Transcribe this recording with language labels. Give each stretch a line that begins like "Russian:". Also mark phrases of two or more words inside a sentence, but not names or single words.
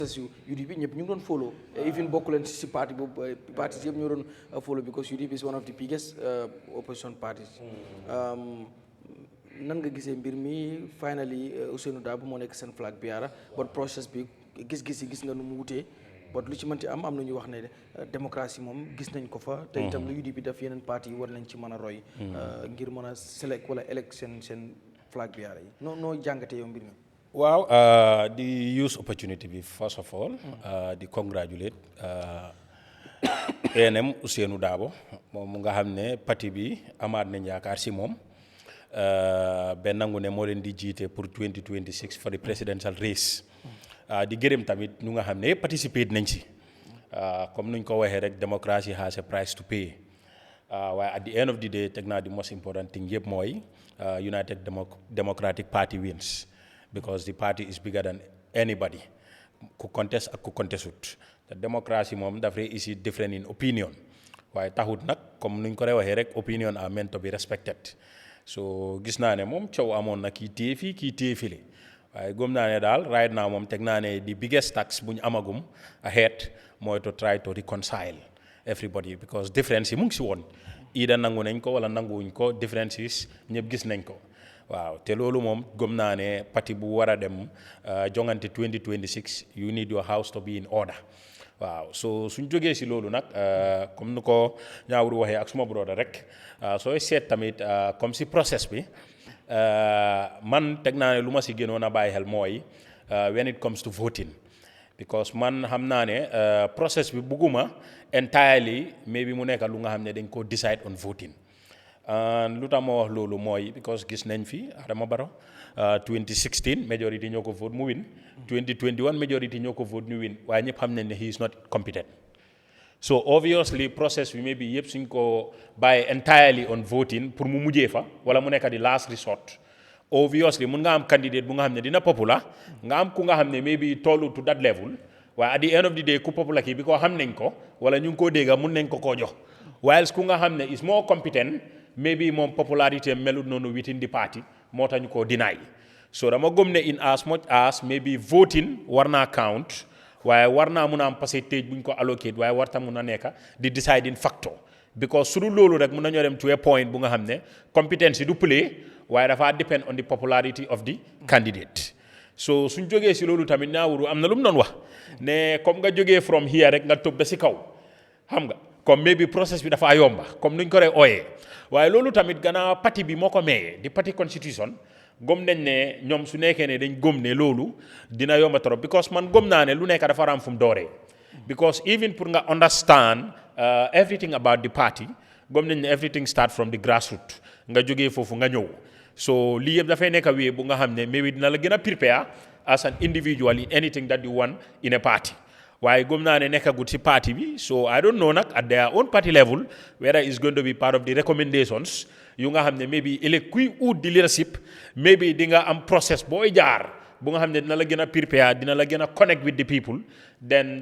Wolof: UDP ñëpp ñu ngi doon follow even bokku leen si parti boobu parties yëpp ñoo doon follow
English: because UDP is one of the biggest opposition parties
Wolof: nan nga gisee mbir mi finally Ousainou Darboe moo nekk seen
English: flag bearer
Wolof: but process bi gis-gis yi gis nga nu mu wutee but lu ci mënti am na ñu wax ne démocratie moom gis nañ ko fa te itam lu UDP def yeneen parti yi war nañ ci mën a roy ngir mën a select wala elect seen
English: flag bearer
Wolof: yi noo jàngatee yow mbir mi.
English: Wow, the use opportunity be first of all, the congratulate
Wolof: ANM Ousainou Darboe moom nga xam ne parti bi amaat nañ yaakaar si moom benn nangu ne moo leen di jiite pour 2026
English: for the presidential race
Wolof: di gërëm tamit ñu nga xam ne participate nañ si comme nuñ ko waxee rek
English: democracy has a price to pay
Wolof: waaye
English: at the end of the day
Wolof: teg naa
English: the most important thing
Wolof: yëpp mooy
English: United Democratic Party wins. Because the party is bigger than anybody
Wolof: ku contest ak ku contestut te démocratie moom dafay
English: is different in opinion
Wolof: waaye taxut nag comme nuñ ko waxee rek
English: opinion are meant to be respected
Wolof: so gis naa ne moom coow amoon na kii téye fii kii téye file waaye gëm naa ne daal
English: right now
Wolof: moom teg naa ne
English: the biggest tax
Wolof: bu ñu amagum ahead mooy
English: to try to reconcile everybody because difference
Wolof: yi mu ngi si woon ida nangu nañ ko wala nanguwuñ ko differences ñëpp gis nañ ko. waaw te loolu moom gëm naa ne parti bu war a dem jongante 2026
English: you need your house to be in order
Wolof: waaw so suñ jógee si loolu nag comme ni ko ñaawru waxee ak suma broda rek sooy seet tamit comme si process bi man teg naa ne lu ma si gënoon a bàyyi xel mooy
English: when it comes to voting because
Wolof: man xam naa ne process bi bugguma
English: entirely maybe
Wolof: mu nekk lu nga xam ne dañ ko
English: decide on voting
Wolof: lu tax ma wax loolu mooy because gis nañ fi Adama Barrow 2016 majority ñoo ko vote mu win 2021 majority ñoo ko vote ñu win waaye ñëpp xam nañ ne
English: he is not competent so obviously
Wolof: process bi maybe yëpp suñ ko bàyyi
English: entirely on voting
Wolof: pour mu mujjee fa wala mu nekk di
English: last resort obviously
Wolof: mun nga am candidate bu nga xam ne dina popular nga am ku nga xam ne maybe tollu
English: to that level
Wolof: waaye
English: at the end of the day
Wolof: ku popular kii bi ko xam nañ ko wala ñu ngi koo dégga mun nañ ko koo jox whilst ku nga xam ne
English: is more competent maybe
Wolof: moom popularité melut noonu
English: within the party
Wolof: moo tax ñu ko deny so dama gëm ne
English: in as much as maybe voting
Wolof: war naa count waaye war naa mun a am percentage bu ñu ko allocate waaye war ta mun a nekk di
English: deciding factor because
Wolof: su dul loolu rek mun nañoo dem
English: to a point
Wolof: bu nga xam ne competence du play waaye dafa
English: depend on the popularity of the candidate so
Wolof: suñ jógee si loolu tamit Naawuru am na lu mu doon wax ne comme nga jógee
English: from here
Wolof: rek nga tëb ba si kaw xam nga comme maybe process bi dafa yomba comme nuñ ko rey ooyee waaye loolu tamit gannaaw parti bi moo ko mayee di parti constitution gëm nañ ne ñoom su nekkee ne dañ gëm ne loolu dina yomba trop because man gëm naa ne lu nekk dafa ram fu mu dooree
English: because even
Wolof: pour nga
English: understand everything about the party
Wolof: gëm nañ ne
English: everything start from the grassroots
Wolof: nga jógee foofu nga ñëw so lii yëpp dafay nekk wee bu nga xam ne maybe dina la gën a prepare
English: as an individual in anything that you want in a party
Wolof: waaye gëm naa ne nekkagut si party bi
English: so I don't know
Wolof: nag
English: at their own party level whether it's going to be part of the recommendations
Wolof: yu nga xam ne maybe ëllëg kuy ut di
English: leadership maybe
Wolof: di nga am process booy jaar bu nga xam ne dina la gën a prepare dina la gën a
English: connect with the people then